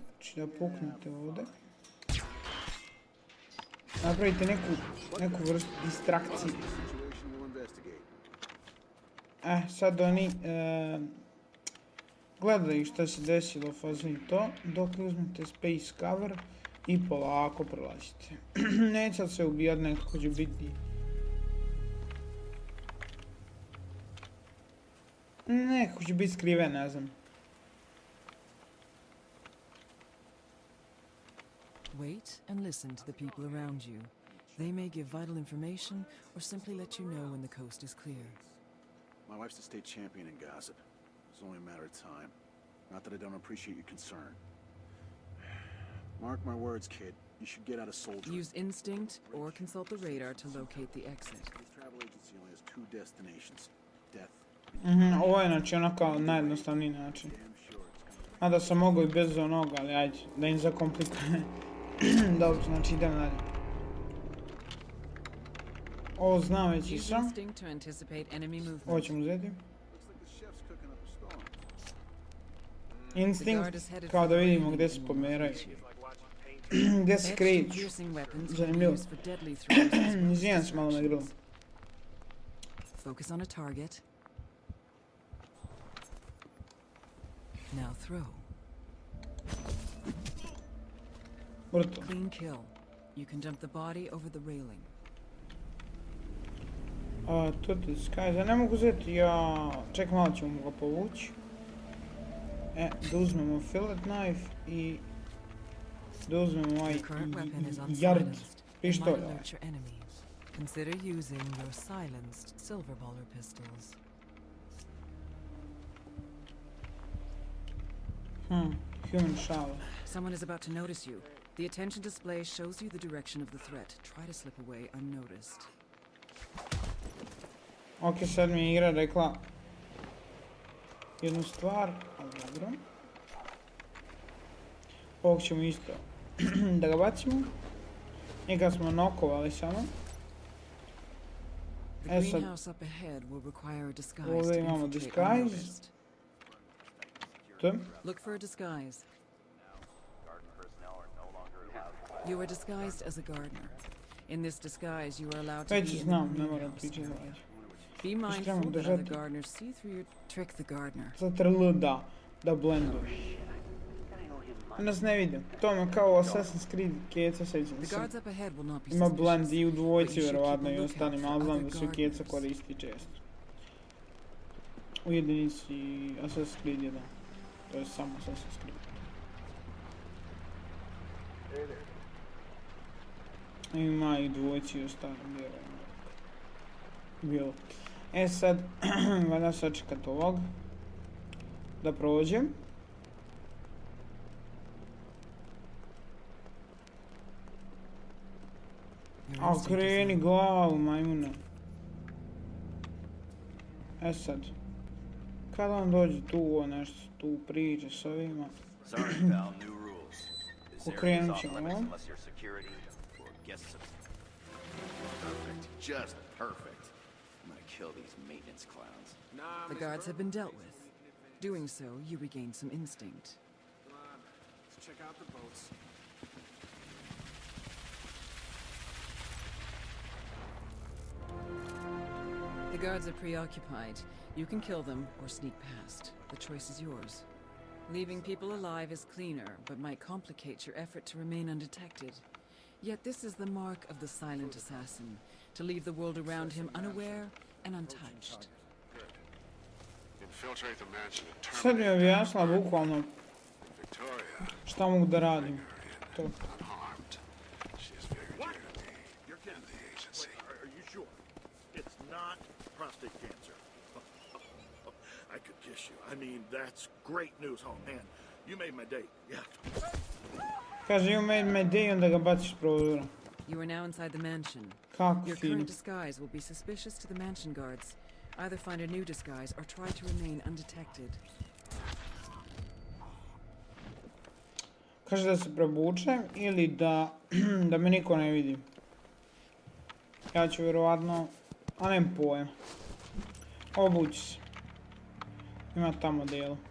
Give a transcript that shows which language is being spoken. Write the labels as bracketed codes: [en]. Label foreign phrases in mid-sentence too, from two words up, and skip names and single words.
[bs] Znači da puknete ovdje. Napravite neku vrstu distrakcije. Sad oni gledaju šta se desilo fazu i to, dok uzmete [en] space cover [bs] i polako prolazite. Neće se ubijat, nekako će biti... Nekako će biti skriven, ne znam. [en] Wait and listen to the people around you. They may give vital information or simply let you know when the coast is clear. My wife's the state champion in gossip. It's only a matter of time. Not that I don't appreciate your concern. Mark my words, kid. You should get out of soldiering. Use instinct or consult the radar to locate the exit. This travel agency only has two destinations. Death. [bs] Ovo je znači ono kao najjednostavniji način. Mada sam mogao i bez onoga, ali ajde, da im zakomplikuje. Dobro, znači idem dalje. Ovo znam već i [en] Use [bs] sam. [en] instinct to anticipate enemy [bs] Ovo [en] movement. [bs] ćemo uzeti. [en] Looks like the chef's cooking up a storm. [bs] Instinkt, kao da vidimo gdje se pomeraju. Gdje se kreću. [en] Piercing weapons can be [bs] Zanimljivo. [en] used for deadly throws. [bs] Izvijem se malo na grlu. [en] Focus on a target. Now throw. [bs] Brutalno. [en] Clean kill. You can dump the body over the railing. To disguise, [bs] ja ne mogu uzeti, ček malo ćemo ga povući. Da uzmemo [en] fillet knife [bs] i da uzmemo ovaj [en] Your current weapon is yard unsilenced. It might [bs] pištolj. [en] alert your enemies. Consider using your silenced silver baller pistols. Human shower. Someone is about to notice you. The attention display shows you the direction of the threat. Try to slip away unnoticed. [bs] Ok, sad mi je igra rekla jednu stvar, ali dobro. Ovog ćemo isto da ga bacimo. Njega smo nokovali samo. [en] The As a- greenhouse up ahead will require a disguise [bs] Ovdje [en] to [bs] imamo [en] infiltrate disguise. unnoticed. [bs] To. [en] Look for a disguise. You are disguised as a gardener. In this disguise, you are allowed to be [bs] Već [en] in the [bs] znam, ne moram [en] greenhouse [bs] pričati [en] area. [bs] dalje. [en] Be mindful [bs] trebamo [en] that [bs] držati. [en] other gardeners see through your trick the gardener. [bs] CTRL da blenduje. Nas ne vidim. To me kao Assassin's Creed keca sećam [en] The [bs] se. [en] guards up ahead will not be [bs] Ima [en] suspicious. [bs] blend i u dvojci [en] But you should [bs] vjerovatno [en] keep a [bs] i [en] lookout [bs] ostalim, [en] for [bs] ali znam [en] other [bs] da se keca [en] gardeners. [bs] koristi često. U jedinici Assassin's Creed 1. To je samo Assassin's Creed. Ima i dvojci i ostalim vjerujem. Bilo. Sad, valja sačekat ovog. Da prođem. [en] Your [bs] A [en] instinct is [bs] kreni [en] on. [bs] glavu, majmuna. Sad. Kada on dođe tu, nešto tu priđe s ovima. [en] Sorry, pal. New rules. This [bs] Okrenut [en] off [bs] ćemo [en] limits [bs] ovo. [en] unless you're security or guests of... Perfect. Just perfect. I'm gonna kill these maintenance clowns. The guards have been dealt with. Doing so, you regain some instinct. Come on, let's check out the boats. The guards are preoccupied. You can kill them or sneak past. The choice is yours. Leaving people alive is cleaner, but might complicate your effort to remain undetected. Yet this is the mark of the silent assassin, to leave the world around him unaware and untouched. Infiltrate the mansion and [bs] Sad mi je [en] terminate [bs] objasnila bukvalno [en] Victoria. [bs] šta mogu da radim. To. [en] Unharmed. She is very dear to me You're and kidding. the agency. Are you sure? It's not prostate cancer. I could kiss you. I mean, that's great news. Oh, man. You made my day. Yeah. [bs] Kaže, [en] you made my day, [bs] onda ga baciš prozora. [en] You are now inside the mansion. [bs] Kako [en] Your [bs] fino. [en] current disguise will be suspicious to the mansion guards. Either find a new disguise or try to remain undetected. [bs] Kaže da se prebučem ili da, da me niko ne vidi. Ja ću vjerovatno, a nemam pojma. Obući se. Ima tamo delo.